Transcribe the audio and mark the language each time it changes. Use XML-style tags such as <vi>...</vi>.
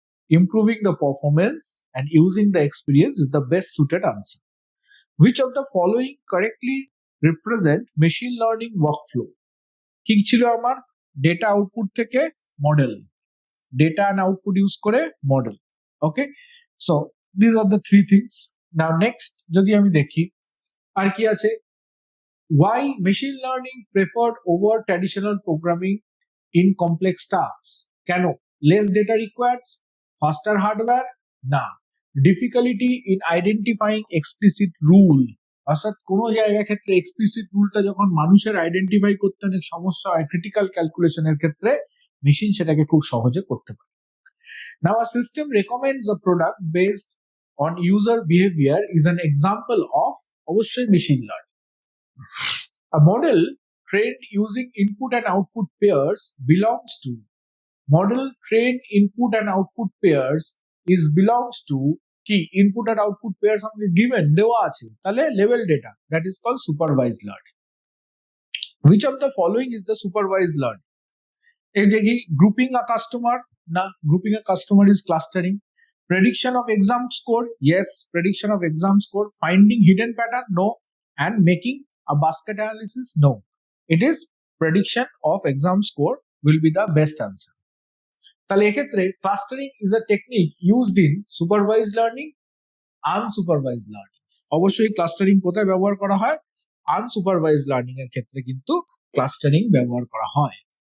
<en>Improving the performance and using the experience is the best suited answer. Which of the following correctly represent machine learning workflow?</en> <bn>কি ছিল আমার? Data output থেকে model, data and output use করে model.</bn> <en>Okay, so this are the three things. Now next</en> <bn>যদি আমি দেখি, আর কি আছে,</bn> <en>why machine learning preferred over traditional programming in complex tasks?</en> <bn>কেন?</bn> <en>less data required, faster hardware,</en> <bn>না,</bn> <en>difficulty in identifying explicit rule,</en> <bn>অর্থাৎ কোন জায়গার ক্ষেত্রে এক্সপ্লিসিট রুলটা যখন মানুষের আইডেন্টিফাই করতে অনেক সমস্যা হয় ক্রিটিক্যাল ক্যালকুলেশনের ক্ষেত্রে, মেশিন সেটাকে খুব সহজে করতে পারে।</bn> <en>Now a system recommends a product based on user behavior is an example of</en> <bn>অবশ্যই machine learning.</bn> <en>A model trained using input and output pairs belongs to model trained input and output pairs is belongs to কি input and output pairs</en> <bn>আমাকে given দেওয়া আছে, তাহলে</bn> <en>level data, that is called supervised learning. Which of the following is the supervised learning?</en> <bn>এই দেখি</bn> <en>grouping a customer, না, grouping a customer is clustering. Prediction of exam score, yes, prediction of exam score. Finding hidden pattern, no. And making a basket analysis, no. It is prediction of exam score will be the best answer.</en> <bn>তাহলে এক্ষেত্রে</bn> <en>Clustering is a technique used in supervised learning, unsupervised learning.</en> <bn>অবশ্যই clustering কোথায় ব্যবহার করা হয়? Unsupervised learning এর ক্ষেত্রে কিন্তু ক্লাস্টারিং ব্যবহার করা হয়।</bn>